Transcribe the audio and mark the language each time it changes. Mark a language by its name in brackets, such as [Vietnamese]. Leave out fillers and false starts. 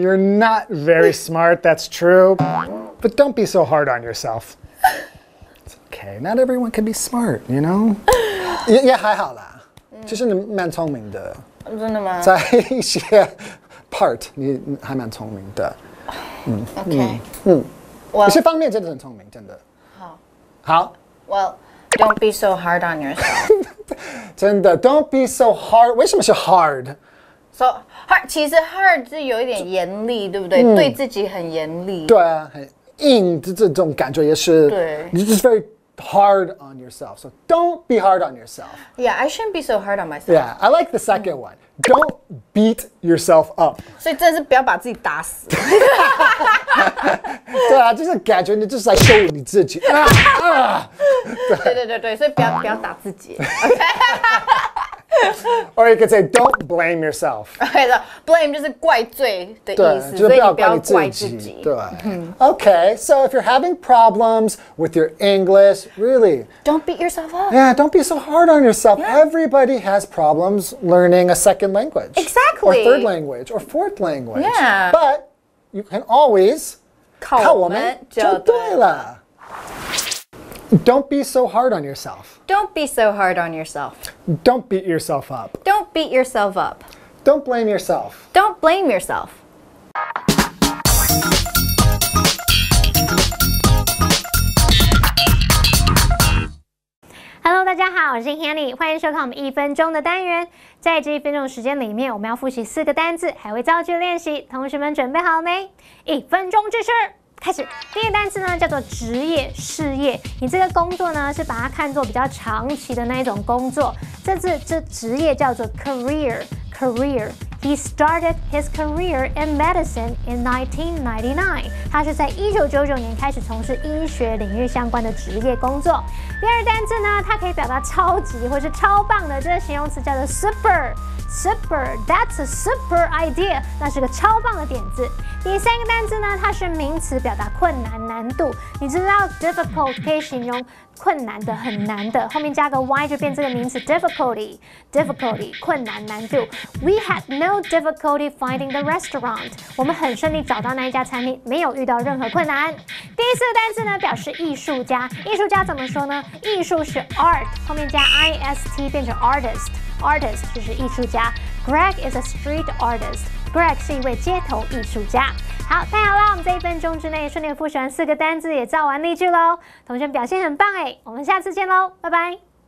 [English] You're not very smart, that's true. But don't be so hard on yourself. It's okay, not everyone can be smart, you know? [Chinese] 也还好啦，其实你蛮聪明的，真的吗？在一些 part 你还蛮聪明的。 [English] OK. [Chinese] 有些方面真的很聪明，真的。好。 [English] Well, don't be so hard on yourself. [Chinese] 真的 [English] ，Don't be so hard。 [Chinese] 为什么是 hard？ So hard 其实 hard 是有一点严厉，对不对？对自己很严厉。对啊，很硬的这种感觉也是。对。 [English] You're just very hard on yourself. So don't be hard on yourself. Yeah, I shouldn't be so hard on myself. Yeah, I like the second one. Don't beat yourself up. [Chinese] 所以真的是不要把自己打死。对啊，就是感觉你就是在羞辱你自己。对，所以不要打自己。OK. [English] Or you could say, don't blame yourself. [Chinese] OK 的 blame 就是怪罪的意思，对，就所以你不不要怪你要怪自己。自己。对。 [English] Okay, so if you're having problems with your English, really. Don't beat yourself up. Yeah, don't be so hard on yourself. Everybody has problems learning a second language. Exactly. Or third language, or fourth language. Yeah. But you can always [Chinese] 靠我们就对了。 [English] Don't be so hard on yourself. Don't be so hard on yourself. Don't beat yourself up. Don't beat yourself up. Don't blame yourself. Don't blame yourself. [Chinese] Hello， 大家好，我是 Hanny， 欢迎收看我们1分钟的单元。在这1分钟的时间里面，我们要复习4个单字，还会造句练习。同学们准备好了没？1分钟计时。开始，第一个单词呢叫做职业事业。你这个工作呢是把它看作比较长期的那一种工作。这职业叫做 career。 [English] He started his career in medicine in 1999。 [Chinese] 他是在1999年开始从事医学领域相关的职业工作。第二个单字呢，它可以表达超级或是超棒的，这个形容词叫做 super。 [English] That's a super idea， [Chinese] 那是个超棒的点子。第三个单字呢，它是名词，表达困难、难度。你知道 difficult 可以形容困难的、很难的，后面加个 y 就变这个名词 difficulty， 困难、难度。 [English] We had no difficulty finding the restaurant。 [Chinese] 我们很顺利找到那一家餐厅，没有遇到任何困难。第四个单字呢，表示艺术家。艺术家怎么说呢？艺术是 art， 后面加 ist 变成 artist 就是艺术家。 [English] Greg is a street artist。 [Chinese] Greg 是一位街头艺术家。好，太好了，我们在1分钟之内顺利复习完4个单字，也造完例句喽。同学们表现很棒哎，我们下次见喽，拜拜。